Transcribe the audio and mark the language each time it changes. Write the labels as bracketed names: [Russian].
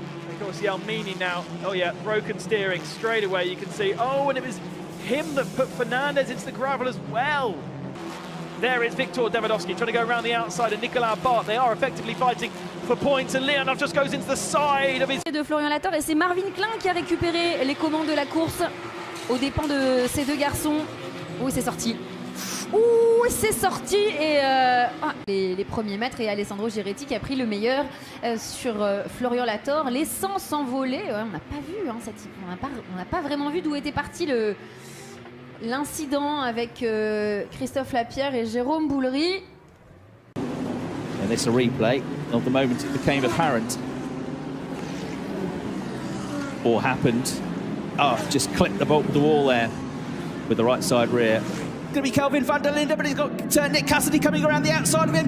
[English] Of course, Yalmini now, oh yeah, broken steering straight away. You can see, oh, and it was him that put Fernandez into the gravel as well. There is Victor Davidovski trying to go around the outside, and Nicolas Bart. They are effectively fighting for points, and Leonov just goes into the side of his... [French] de Florian Lator, et c'est Marvin Klein qui a récupéré les commandes de la course aux dépens de ces deux garçons. Oui, c'est sorti. Ouh, c'est sorti, et les premiers mètres, et Alessandro Giretti qui a pris le meilleur sur Florian Lator, laissant s'envoler. On n'a pas vu, hein, on n'a pas vraiment vu d'où était parti l'incident avec Christophe Lapierre et Jérôme Boulery. [English] And this a replay of the moment it became apparent or happened. Oh, just clipped the bolt with the wall there with the right side rear. going to be Kelvin van der Linde, but he's got Nick Cassidy coming around the outside of him.